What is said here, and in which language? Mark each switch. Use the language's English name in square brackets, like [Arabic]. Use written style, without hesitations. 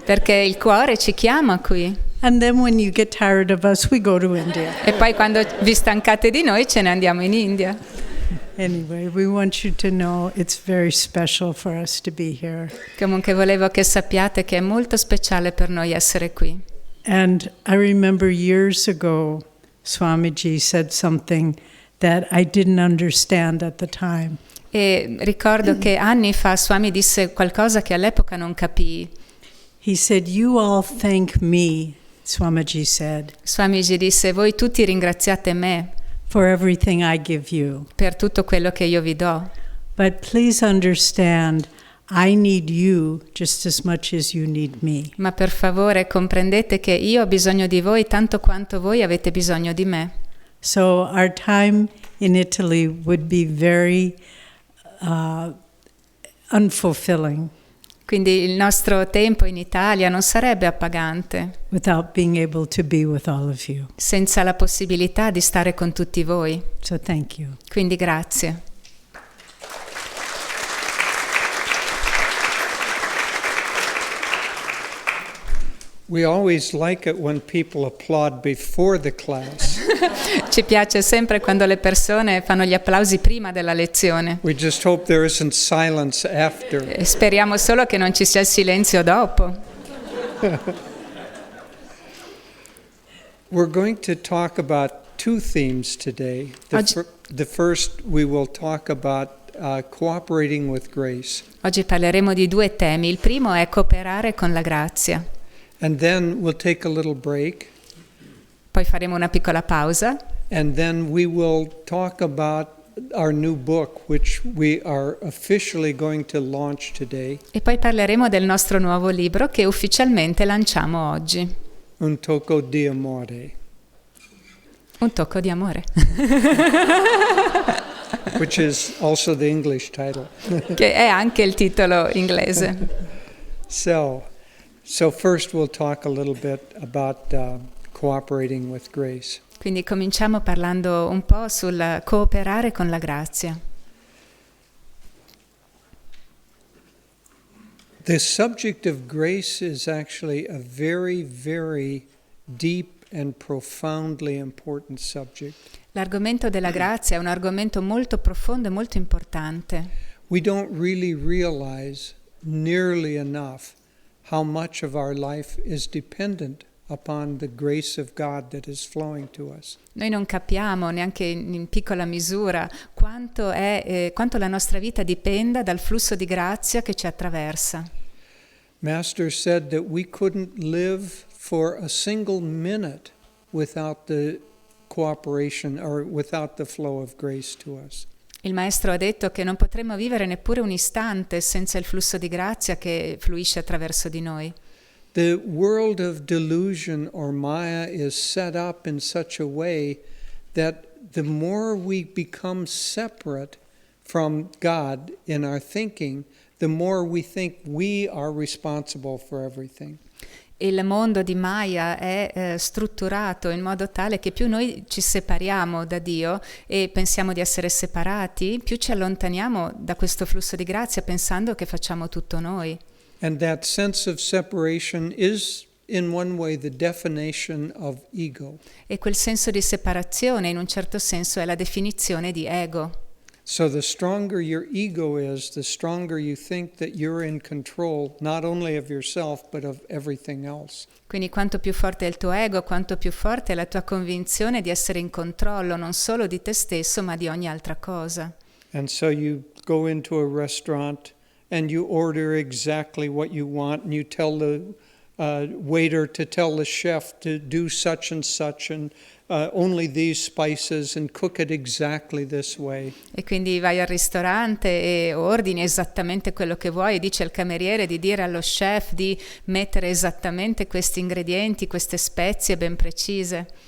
[Italian] perché il cuore ci chiama qui. [English] And then when you get tired of us, we go to India. [Italian] E poi quando vi stancate di noi ce ne andiamo in India. [English] Anyway, we want you to know it's very special for us to be here. [Italian] Comunque volevo che sappiate che è molto speciale per noi essere qui. [English] And I remember years ago, Swamiji said something that I didn't understand at the time. [Italian] E ricordo che anni fa Swami disse qualcosa che all'epoca non capii. [English] He said, you all thank me, Swamiji said, [Italian] Swamiji disse: voi tutti ringraziate me [English] for everything I give you. [Italian] per tutto quello che io vi do. [English] But please understand, I need you just as much as you need me. [Italian] Ma per favore comprendete che io ho bisogno di voi tanto quanto voi avete bisogno di me. [English] So our time in Italy would be very unfulfilling. [Italian] Quindi il nostro tempo in Italia non sarebbe appagante [English] Without being able to be with all of you. [Italian] senza la possibilità di stare con tutti voi. [English] So thank you. [Italian] Quindi grazie. [English] We always like it when people applaud before the class. [Italian] Ci piace sempre quando le persone fanno gli applausi prima della lezione. [English] We just hope there isn't silence after. [Italian] E speriamo solo che non ci sia il silenzio dopo. [English] We're going to talk about two themes today. The first, we will talk about cooperating with grace. [Italian] Oggi parleremo di due temi. Il primo è cooperare con la grazia. [English] And then we'll take a little break. [Italian] Poi faremo una piccola pausa. [English] And then we will talk about our new book, which we are officially going to launch today, [Italian] E poi parleremo del nostro nuovo libro che ufficialmente lanciamo oggi. Un Tocco di Amore, Un tocco di amore, [English] which is also the English title. [Italian] che è anche il titolo inglese. [English] So first we'll talk a little bit about cooperating with grace. [Italian] Quindi cominciamo parlando un po' sul cooperare con la grazia. [English] The subject of grace is actually a very, very deep and profoundly important subject. [Italian] L'argomento della grazia è un argomento molto profondo e molto importante. [English] We don't really realize nearly enough how much of our life is dependent upon the grace of God that is flowing to us. [Italian] Noi non capiamo neanche in piccola misura quanto la nostra vita dipenda dal flusso di grazia che ci attraversa. [English] Master said that we couldn't live for a single minute without the cooperation or without the flow of grace to us. [Italian] Il maestro ha detto che non potremmo vivere neppure un istante senza il flusso di grazia che fluisce attraverso di noi. [English] The world of delusion or Maya is set up in such a way that the more we become separate from God in our thinking, the more we think we are responsible for everything. [Italian] Il mondo di Maya è strutturato in modo tale che più noi ci separiamo da Dio e pensiamo di essere separati, più ci allontaniamo da questo flusso di grazia pensando che facciamo tutto noi. [English] And that sense of separation is, in one way, the definition of ego. [Italian] E quel senso di separazione, in un certo senso, è la definizione di ego. [English] So the stronger your ego is, the stronger you think that you're in control not only of yourself but of everything else. [Italian] Quindi quanto più forte è il tuo ego, quanto più forte è la tua convinzione di essere in controllo non solo di te stesso ma di ogni altra cosa. [English] And so you go into a restaurant and you order exactly what you want and you tell the waiter to tell the chef to do such and only these spices and cook it exactly this way. [Italian] E quindi vai al ristorante e ordini esattamente quello che vuoi e dice al cameriere di dire allo chef di mettere esattamente questi ingredienti, queste spezie ben precise.